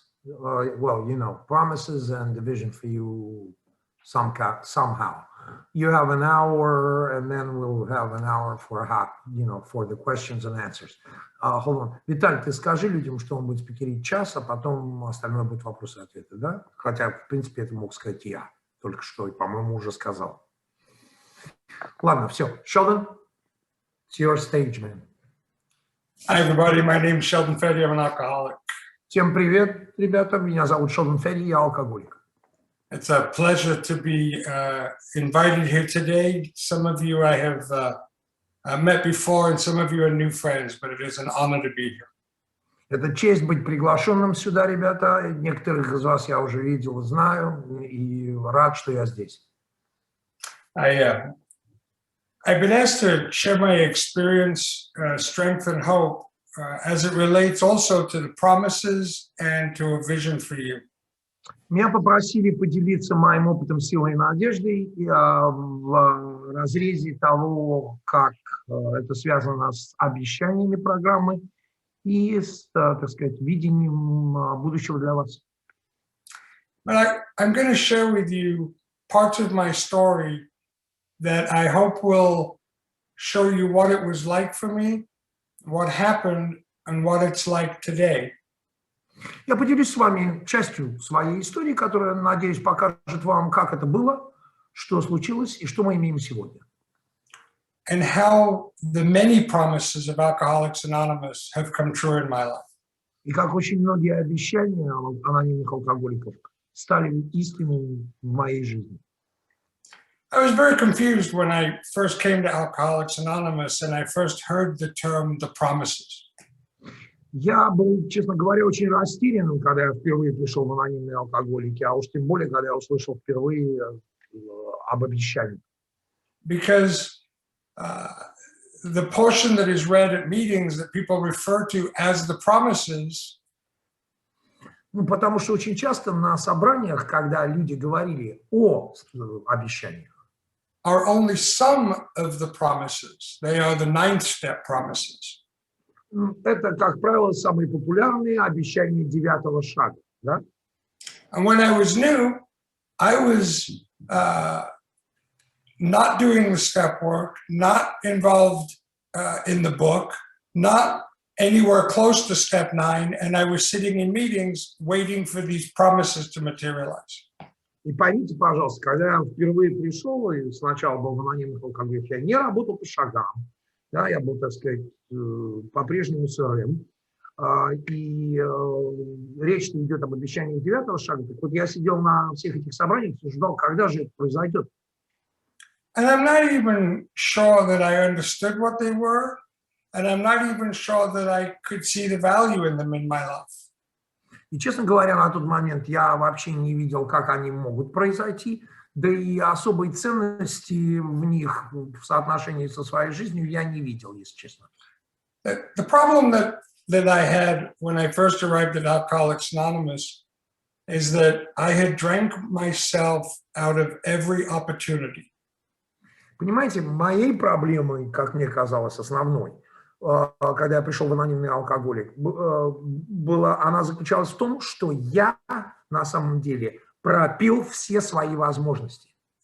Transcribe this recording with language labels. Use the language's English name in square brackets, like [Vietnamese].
[English] well, you know, promises and the vision for you somehow. You have an hour, and then we'll have an hour for, you know, for the questions and answers. Hold on. [Russian] Виталий, ты скажи людям, что он будет спикерить час, а потом остальное будет вопросы и ответы, да? Хотя, в принципе, это мог сказать я только что, и, по-моему, уже сказал. Ладно, все. [English] Sheldon, it's your stage, man. Hi, everybody. My name is Sheldon F. I'm an alcoholic. [Russian] Всем привет, ребята. Меня зовут Шелдон Ф, я алкоголик. [English] It's a pleasure to be invited here today. Some of you I have met before, and some of you are new friends, but it is an honor to be here. [Russian] Это честь быть приглашенным сюда, ребята. Некоторых из вас я уже видел и знаю, и рад, что я здесь. [English] I've been asked to share my experience, strength, and hope as it relates also to the promises and to a vision for you. [Russian] Меня попросили поделиться моим опытом, силой и надеждой в разрезе того, как это связано с обещаниями программы и с, так сказать, видением будущего для вас. [English] But I'm going to share with you parts of my story that I hope will show you what it was like for me, what happened, and what it's like today. [Russian] Я поделюсь с вами частью своей истории, которая, надеюсь, покажет вам, как это было, что случилось и что мы имеем сегодня. [English] And how the many promises of Alcoholics Anonymous have come true in my life. [Russian] И как очень многие обещания анонимных алкоголиков стали истинными в моей жизни. [English] I was very confused when I first came to Alcoholics Anonymous and I first heard the term the promises. [Russian] Я был, честно говоря, очень растерянным, когда я впервые пришел в анонимные алкоголики, а уж тем более, когда я услышал впервые об обещании. [English] Because the portion that is read at meetings that people refer to as the promises. [Russian] Ну, потому что очень часто на собраниях, когда люди говорили о обещаниях, [English] are only some of the promises. They are the 9th step promises. [Russian] Это, как правило, самые популярные обещания 9-го шага, да? [English] And when I was new, I was not doing the step work, not involved in the book, not anywhere close to step 9, and I was sitting in meetings waiting for these promises to materialize. [Russian] И поймите, пожалуйста, когда я впервые пришел и сначала был в анонимных алкоголиках, я не работал по шагам, да, я был, так сказать, по-прежнему СРМ, и речь идет об обещании 9-го шага. Так вот, я сидел на всех этих собраниях и ждал, когда же это произойдет. [English] And I'm not even sure that I understood what they were, and I'm not even sure that I could see the value in them in my life. [Russian] И, честно говоря, на тот момент я вообще не видел, как они могут произойти, да и особой ценности в них в соотношении со своей жизнью я не видел, если честно. [English] The problem that I had when I first arrived at Alcoholics Anonymous is that I had drank myself out of every opportunity. [Russian] Понимаете, моей проблемой, как мне казалось, основной, когда я пришел в анонимный алкоголик, она заключалась в том, что я на самом деле пропил все свои возможности.